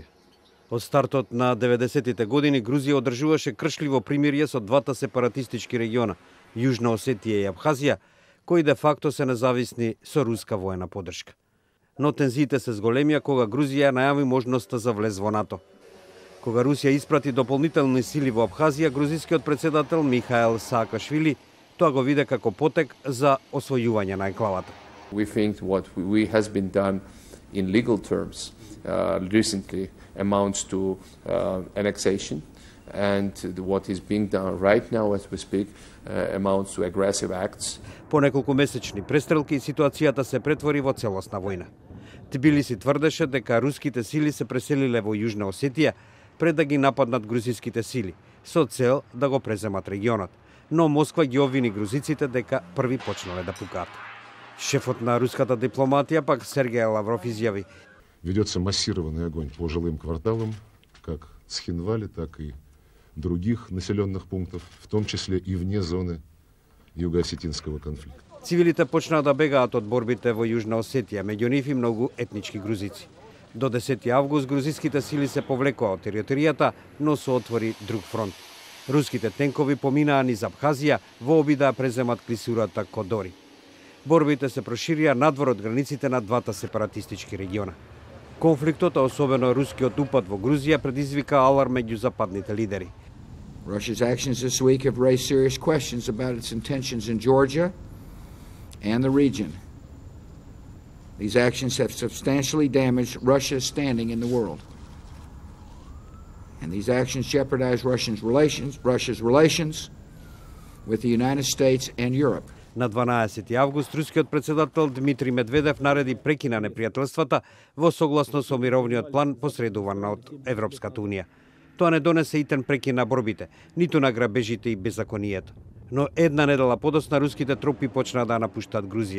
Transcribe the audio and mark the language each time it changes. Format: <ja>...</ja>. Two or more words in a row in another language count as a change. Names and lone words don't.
<mk>Од стартот на 90-тите години Грузија одржуваше кршливо примирје со двата сепаратистички региона, Јужна Осетија и Абхазија, кои де факто се независни со руска воена поддршка. Но тензиите се зголемија кога Грузија најави можноста за влез во НАТО. Кога Русија испрати дополнителни сили во Абхазија, грузискиот председател Михаел Саакашвили тоа го виде како потек за освојување на енклавата.</mk> <en>We think what has been done in legal terms recently amounts to annexation, and what is being done right now as we speak amounts to aggressive acts.</en> <mk>По неколку месечни престрелки ситуацијата се претвори во целосна војна. Тбилиси тврдеше дека руските сили се преселиле во Јужна Осетија пред да ги нападнат грузиските сили, со цел да го преземат регионот. Но Москва ги обвини грузиците дека први почнале да пукаат. Шефот на руската дипломатија пак Сергей Лавров изјави:</mk> <ru>Ведется массированный огонь по жилым кварталам, как Цхинвали, так и других населенных пунктов, в том числе и вне зоны юго-осетинского конфликта.</ru> <mk>Цивилите почнаа да бегаат од борбите во Јужна Осетија, меѓу нив и многу етнички грузици. До 10 август грузиските сили се повлекоа од територијата, но се отвори друг фронт. Руските тенкови поминаа низ Абхазија во обид да преземат клисурата Кодори. Борбите се проширија надвор од границите на двата сепаратистички региона. Конфликтот, а особено рускиот упад во Грузија, предизвика аларм меѓу западните лидери.</mk> <en>Russia's actions this week have raised serious questions about its intentions in Georgia and the region. These actions have substantially damaged Russia's standing in the world. And these actions jeopardize Russia's relations with the United States and Europe.</en> <mk>На 12 август рускиот председател Дмитрий Медведев нареди прекина непријателствата во согласно со мировниот план посредуван од Европската унија. Тоа не донесе итен прекин на борбите, ниту на грабежите и беззаконието. Но една недела подосна руските трупи почнаа да напуштаат Грузија.</mk>